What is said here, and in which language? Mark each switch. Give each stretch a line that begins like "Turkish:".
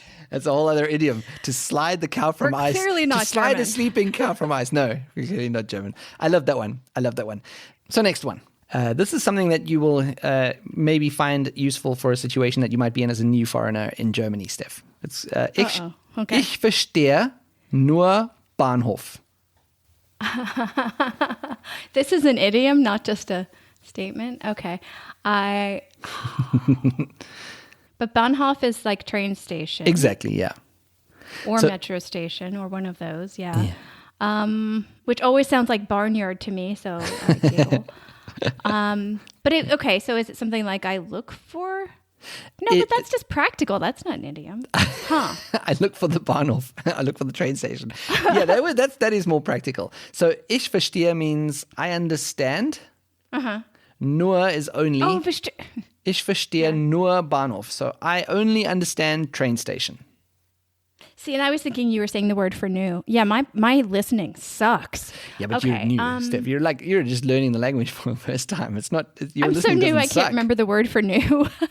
English: That's a whole other idiom. To slide the cow from ice. Clearly not to slide German. a sleeping cow from ice. No, we're clearly not German. I love that one. So next one. This is something that you will maybe find useful for a situation that you might be in as a new foreigner in Germany, Steph.
German: It's Ich verstehe nur Bahnhof.
English: This is an idiom, not just a statement. Okay. But Bahnhof is like train station. Exactly, yeah. Or metro station, or one of those, yeah. Which always sounds like barnyard to me, so I giggle. So is it something like I look for? No, but that's just practical. That's not an idiom. Huh. I look for the Bahnhof. I look for the train station. Yeah, that is more practical. So
German: ich verstehe
English: means I understand. Nur is only. Oh,
German: Ich verstehe nur Bahnhof.
English: So I only understand train station. See, and I was thinking you were saying the word for new. Yeah, my listening sucks. Yeah, but you're new, Steph. You're just learning the language for the first time. It's not. I'm so new. I can't remember the word for new.